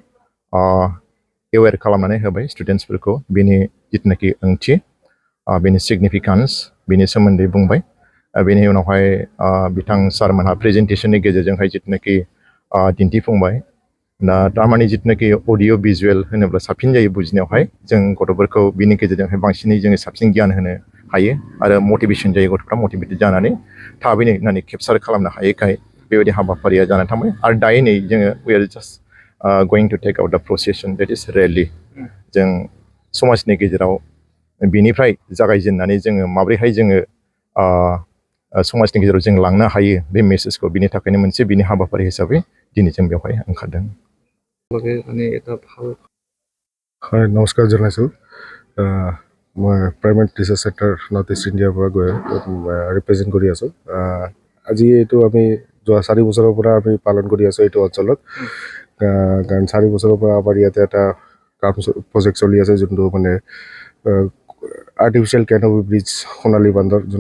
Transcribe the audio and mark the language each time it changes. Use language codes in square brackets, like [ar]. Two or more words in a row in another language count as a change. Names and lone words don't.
[brx] एवेयर खालामनानै होबाय स्टुडेन्ट्सफोरखौ बिनि जितनाखि ओंथि बिनि सिगनिफिकेन्स बिनि सोमोन्दै बुंबाय बेनि उनावहाय बिथां सारमोनहा प्रेजेन्टेशननि गेजेरजोंहाय जितनाखि दिन्थिफुंबाय दा तारमाने जितनाखि [en] audio visual [brx] होनोब्ला साबसिन जायो बुजिनायावहाय जों गथ'फोरखौ बिनि गेजेरजोंहाय बांसिनै जोङो साबसिन गियान होनो हायो आरो मटिभेसन जायो गथ'फ्रा मटिभेटेड जानानै थाबैनो होननानै केपचार खालामनो हायैखाय बेबायदि हाबाफारिया जानानै थांबाय आरो दायो नै जोङो [en] we are just going to take out the procession that is really [brx] जों समाजनि गेजेराव बिनिफ्राय जागायजेननानै जोङो माब्रैहाय जोङो समाजनि गेजेराव जों लांनो हायो बे मेसेजखौ बिनि थाखायनो मोनसे बिनि हाबाफारि हिसाबै दिनै जों बेवहाय ओंखारदों [as] হয় নমস্কাৰ জনাইছোঁ মই প্ৰাইমেট ৰিচাৰ্চ চেণ্টাৰ নৰ্থ ইষ্ট ইণ্ডিয়াৰ পৰা গৈ ৰিপ্ৰেজেণ্ট কৰি আছোঁ আজি এইটো আমি যোৱা 4 বছৰৰ পৰা আমি পালন কৰি আছোঁ এইটো অঞ্চলত কাৰণ 4 বছৰৰ পৰা আমাৰ ইয়াতে এটা কাম প্ৰজেক্ট চলি আছে যোনটো মানে [en] artificial canopy bridge [as] সোণালী বান্ধৰ যোনটো